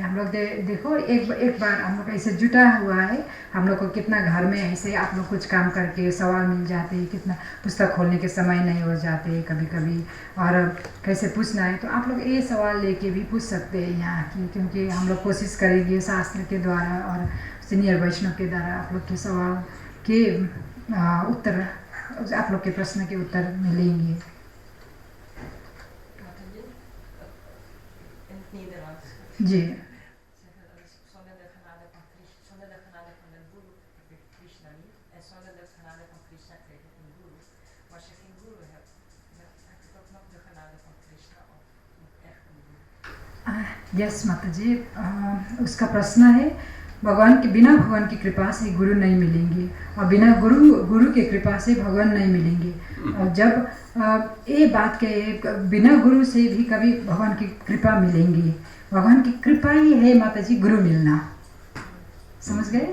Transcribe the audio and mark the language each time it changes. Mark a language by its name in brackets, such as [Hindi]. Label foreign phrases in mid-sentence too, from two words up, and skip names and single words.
[Hindi] हम लोग देखो एक बार हम लोग ऐसे जुटा हुआ है, हम लोग को कितना घर में ऐसे आप लोग कुछ काम करके सवाल मिल जाते हैं, कितना पुस्तक खोलने के समय नहीं हो जाते कभी कभी, और कैसे पूछना है तो आप लोग ये सवाल लेके भी पूछ सकते हैं यहाँ की, क्योंकि हम लोग कोशिश करेंगे शास्त्र के द्वारा और सीनियर वैष्णव के द्वारा आप लोग के सवाल के उत्तर, आप लोग के प्रश्न के उत्तर मिलेंगे। जी [Dutch] Zonder de genade van Guru heb ik Krishna niet. En zonder de genade van Krishna kreeg ik een Guru. Maar als je geen Guru hebt, dan heb je ook nog de genade van Krishna of nog echt een Guru. [Hindi] यस माता जी, उसका प्रश्न है भगवान के बिना भगवान की कृपा से गुरु नहीं मिलेंगे और बिना गुरु के कृपा से भगवान नहीं मिलेंगे। और जब ये बात के बिना गुरु से भी कभी भगवान की कृपा मिलेंगी, भगवान की कृपा ही है माता जी गुरु मिलना, समझ गए?